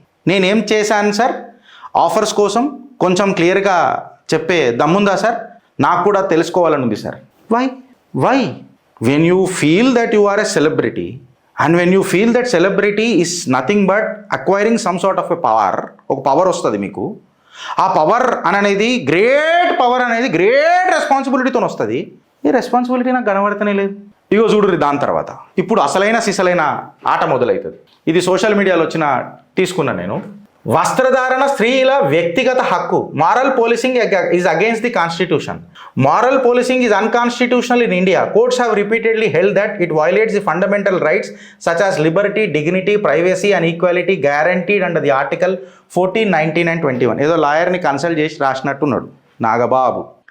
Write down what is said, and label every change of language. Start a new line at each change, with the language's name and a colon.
Telugu: నేనేం చేశాను sir? Offers కోసం కొంచెం క్లియర్గా చెప్పే దమ్ముందా సార్? నాకు కూడా తెలుసుకోవాలని ఉంది sir.
English: why when you feel that you are a celebrity and when you feel that celebrity is nothing but acquiring some sort of a power,
Telugu: ఒక పవర్ వస్తుంది మీకు. ఆ పవర్ అనేది గ్రేట్ పవర్ అనేది గ్రేట్ రెస్పాన్సిబిలిటీతో వస్తుంది. ఈ రెస్పాన్సిబిలిటీ నాకు కనబడతనే లేదు. ఇగో చూడుర్రి. దాని తర్వాత ఇప్పుడు అసలైన సిసలైన ఆట మొదలవుతుంది. ఇది సోషల్ మీడియాలో తీసుకున్నా నేను. వస్త్రధారణ స్త్రీల వ్యక్తిగత హక్కు.
English: Moral policing is against the constitution. Moral policing is unconstitutional in India. Courts have repeatedly held that it violates the fundamental rights such as liberty, dignity, privacy and equality guaranteed under the Article 14, 19 and 21.
Telugu: ఏదో లాయర్ని consult చేసి రాసినట్టున్నాడు నాగబాబు.